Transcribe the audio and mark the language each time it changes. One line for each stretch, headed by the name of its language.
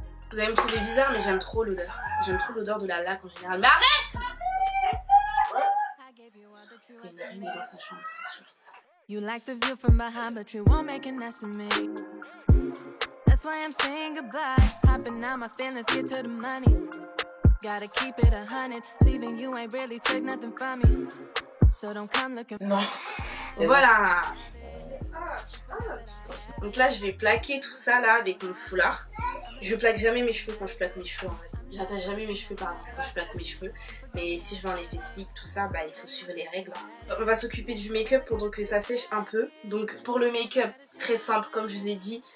French: Vous allez me trouver bizarre, mais j'aime trop l'odeur. J'aime trop l'odeur de la laque en général. Mais arrête! Il y a une araignée dans sa chambre, c'est sûr.
English: You like the view from behind, but you won't make an ass of me. That's why I'm saying goodbye. Hopping out my feelings, get to the money. Gotta keep it 100. Leaving you ain't really took nothing from me. So don't come looking.
French: Non. Voilà. Donc là je vais plaquer tout ça là avec mon foulard. Je plaque jamais mes cheveux quand je plaque mes cheveux en fait. J'attache jamais mes cheveux pardon quand je plaque mes cheveux. Mais si je veux un effet slick, tout ça, bah il faut suivre les règles. On va s'occuper du make-up pendant que ça sèche un peu. Donc pour le make-up, très simple comme je vous ai dit.